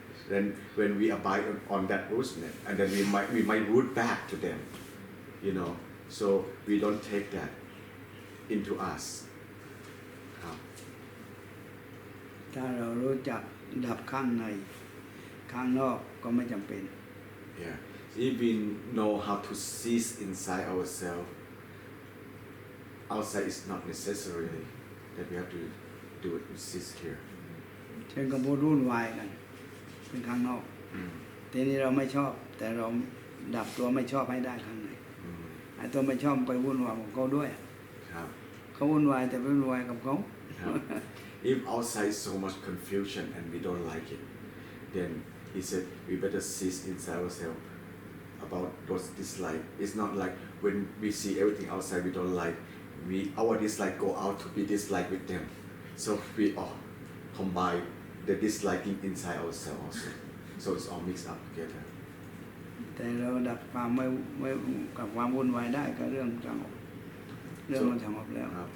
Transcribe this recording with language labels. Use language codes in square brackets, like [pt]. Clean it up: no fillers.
[en] Then when we abide on that rudeness, and then we might rude back to them, So we don't take that into us. [th] ถ้าเรารู้จักดับข้างในข้างนอกก็ไม่จำเป็น [en] Yeah, if we know how to cease inside ourselves, outside is not necessarily that we have to do it. We cease here. [th] เช่นกับพูดวุ่นวายกันเป็นข้างนอกทีนี้เราไม่ชอบแต่เราดับตัวไม่ชอบให้ได้ข้างในไอ้ตัวไม่ชอบไปวุ่นวายกับเขาด้วยเขาวุ่นวายแต่ไม่วุ่นวายกับเขา [en] If outside is so much confusion and we don't like it, then he said we better cease inside ourselves about those dislike. It's not like when we see everything outside we don't like, our dislike go out to be dislike with them. So we all combine the disliking inside ourselves also. So it's all mixed up together. [th] แต่เราดับความไม่กับความวุ่นวายได้ก็เรื่องสงบมันสงบแล้ว